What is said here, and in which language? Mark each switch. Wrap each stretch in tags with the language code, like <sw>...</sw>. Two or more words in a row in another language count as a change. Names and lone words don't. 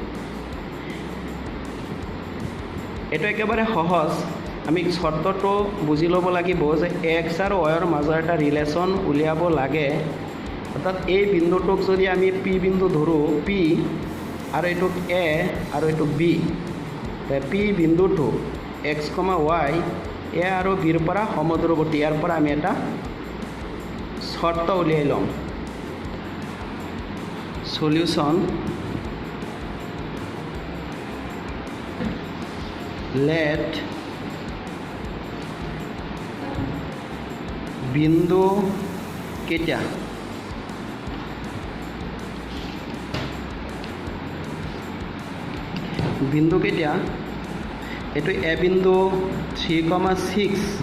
<as>এইটো একেবাৰে সহজ। আমি শৰ্তটো বুজি ল'ব লাগিব যে x আৰু y ৰ মাজৰ এটা ৰিলেশ্যন উলিয়াব লাগে। অৰ্থাৎ এই বিন্দুটোক যদি আমি p বিন্দু ধৰোঁ, p আৰু এইটোক a আৰু এইটোক b, p বিন্দুটো x, y a আৰু b ৰ পৰা সমদূৰৱৰ্তী। ইয়াৰ পৰা আমি এটা শৰ্ত উলিয়াই ল'ম। সলিউশ্যন: let বিন্দু কেইটা এইটো a বিন্দু 3,6,</as>